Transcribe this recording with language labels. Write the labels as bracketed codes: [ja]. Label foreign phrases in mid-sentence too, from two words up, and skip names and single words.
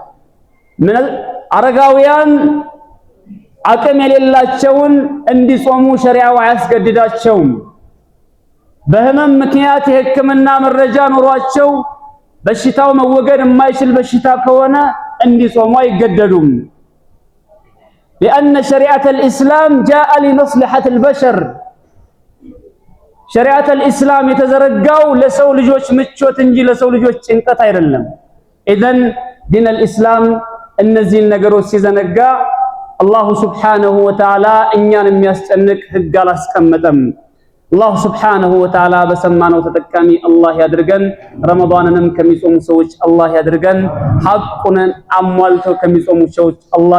[am] አረጋውያን አቅም የሌላቸውን እንዲጾሙ ሸሪዓው አያስገድዳቸውም። በህመም ምክንያት የሕክምና መረጃ ኖሯቸው በሽታው መወገድ የማይችል በሽታ ከሆነ እንዲጾሙ አይገደዱም። [ar] لأن شريعة الإسلام جاء لمصلحة البشر شريعة الإسلام [am] የተዘረጋው ለሰው ልጆች ምቾት እንጂ ለሰው ልጆች ጭንቀት አይደለም። [ar] إذن دين الإسلام [am] እነዚህን ነገሮች ሲዘነጋ [ar] الله سبحانه وتعالى [am] እኛን የሚያስጨንቅ ህግ አላስቀመጠም። [ar] الله سبحانه وتعالى [am] በሰማነው ተጠቃሚ አላህ ያድርገን። ረመዳንንም ከሚጾሙ ሰዎች አላህ ያድርገን። ሐቁን አሟልተው ከሚጾሙ ሰዎች አላህ